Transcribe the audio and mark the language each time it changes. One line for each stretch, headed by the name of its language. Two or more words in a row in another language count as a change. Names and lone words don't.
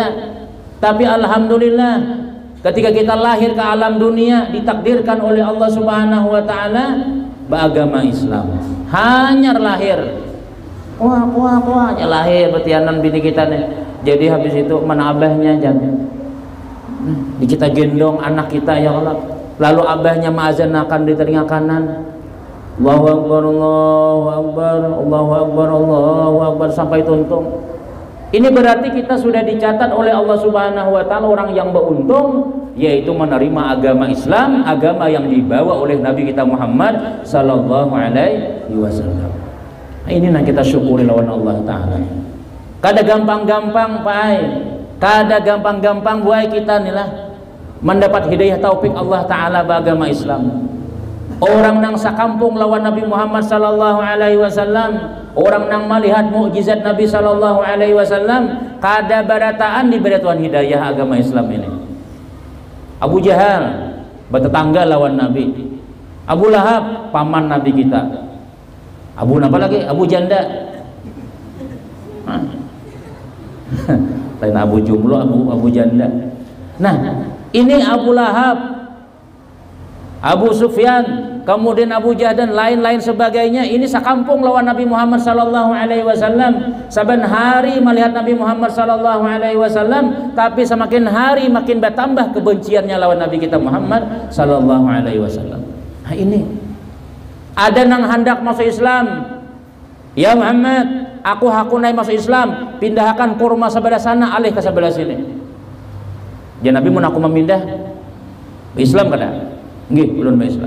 Indonesian: Tapi alhamdulillah ketika kita lahir ke alam dunia ditakdirkan oleh Allah
Arabic: Subhanahu wa taala
Indonesian: beragama Islam. Hanya lahir.
Banjar: Wah, lahir betianan bini kita nih. Jadi habis itu mana abahnya jangan. Kita gendong anak kita ya Allah. Lalu abahnya ma'azanakan di telinga kanan.
Arabic: Allahu Akbar, Allahu Akbar, Allahu Akbar, Allahu Akbar
Banjar: sampai tuntung.
Indonesian: Ini berarti kita sudah dicatat oleh Allah
Arabic: Subhanahu wa taala
Indonesian: orang yang beruntung, yaitu menerima agama Islam, agama yang dibawa oleh Nabi kita Muhammad
Arabic: sallallahu alaihi wasallam.
Banjar: Inilah kita syukuri lawan Allah taala. Kada gampang-gampang pai, kada gampang-gampang buai kita nilah mendapat hidayah taufik Allah taala beragama Islam. Orang nang sakampung lawan Nabi Muhammad
Arabic: sallallahu alaihi wasallam,
Banjar: orang nang melihat mukjizat Nabi
Arabic: sallallahu alaihi wasallam,
Banjar: kada barataan diberi Tuhan hidayah agama Islam ini. Abu Jahal bertetangga lawan Nabi. Abu Lahab paman Nabi kita. Abu apa lagi? Abu Janda. Lain Abu Jumlo, Abu Janda. Nah, ini Abu Lahab, Abu Sufyan, kemudian Abu Jahal dan lain-lain sebagainya. Ini sekampung lawan Nabi Muhammad
Arabic: sallallahu alaihi wasallam.
Banjar: Saban hari melihat Nabi Muhammad
Arabic: sallallahu alaihi wasallam,
Banjar: tapi semakin hari makin bertambah kebenciannya lawan Nabi kita Muhammad
Arabic: sallallahu alaihi wasallam.
Banjar: Nah, ini ada nang hendak masuk Islam. Ya Muhammad, aku naik masuk Islam, pindahkan kurma sebelah sana alih ke sebelah sini. Ya Nabi mun aku memindah Islam kada?
Indonesian: Nggih, belum Islam.